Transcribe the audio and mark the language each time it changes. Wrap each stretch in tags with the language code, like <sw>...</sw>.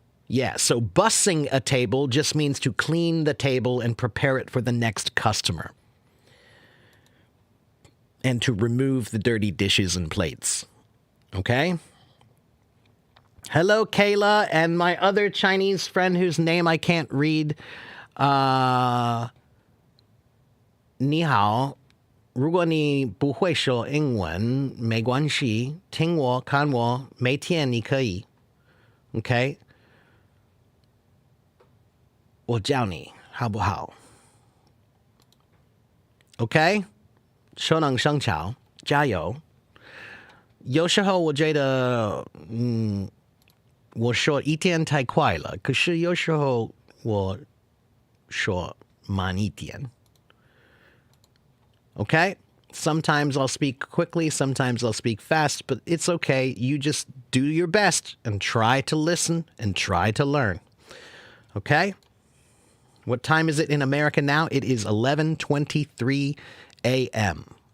<en>Yeah, so bussing a table just means to clean the table and prepare it for the next customer. And to remove the dirty dishes and plates. Okay? Hello, Kayla, and my other Chinese friend whose name I can't read.</en> <zh>Ni hao. 如果你不会说英文，没关系，听我看我，每天你可以。</zh> <en>Okay?</en> <zh>我教你，好不好？ Okay? 熟能生巧，加油。有时候我觉得，我说一点太快了，可是有时候我说慢一点。</zh> <en>Okay? Sometimes I'll speak quickly, sometimes I'll speak fast, but it's okay. You just do your best and try to listen and try to learn. Okay? What time is it in America now? It is 11:23 a.m.</en>